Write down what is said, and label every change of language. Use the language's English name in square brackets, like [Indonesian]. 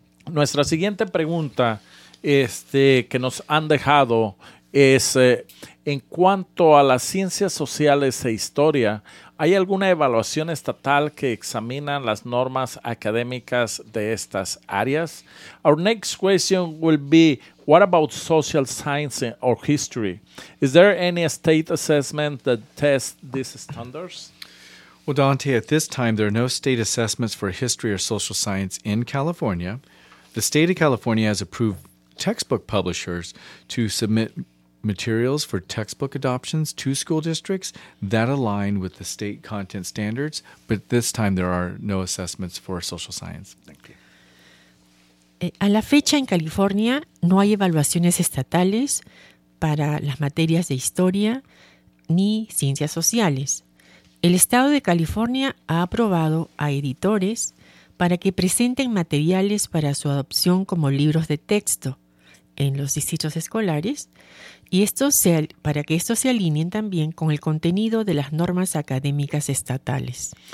[Spanish] Nuestra siguiente pregunta que nos han dejado es, en cuanto a las ciencias sociales e historia, ¿hay alguna evaluación estatal que examina las normas académicas de estas áreas? [English] Our next question will be, what about social science or history? Is there any state assessment that tests these standards? Well, Dante, at this time, there are no state assessments for history or social science in California. The state of California has approved textbook publishers to submit materials for textbook adoptions to school districts that align with the state content standards, but this time there are no assessments for social science. Thank you. [Spanish] A la fecha, en California, no hay evaluaciones estatales para las materias de historia ni ciencias sociales. El estado de California ha aprobado a editores para que presenten materiales para su adopción como libros de texto en los distritos escolares y para que estos se alineen también con el contenido de las normas académicas estatales.